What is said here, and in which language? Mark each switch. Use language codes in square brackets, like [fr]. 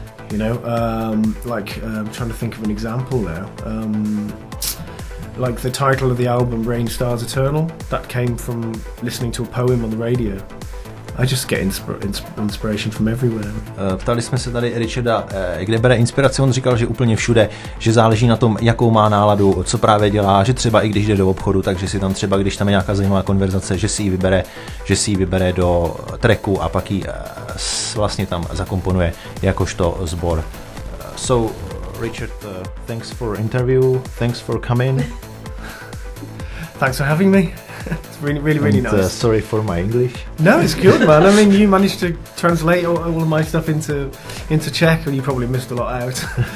[en] You know, I'm trying to think of an example now. Like the title of the album, Rain Stars Eternal, that came from listening to a poem on the radio. I just get inspiration from everywhere. [cs] Ptali jsme se tady Richarda, kde bere inspiraci. On říkal, že úplně všude, že záleží na tom, jakou má náladu, co právě dělá, že třeba i když jde do obchodu, takže si tam třeba, když tam je nějaká zajímavá konverzace, že si ji vybere do tracku a pak ji vlastně tam zakomponuje jakožto sbor. [en] So, Richard, thanks for interview, thanks for coming. Thanks for having me. It's really nice. Sorry for my English. No, it's good, man. I mean, you managed to translate all of my stuff into Czech, and you probably missed a lot out.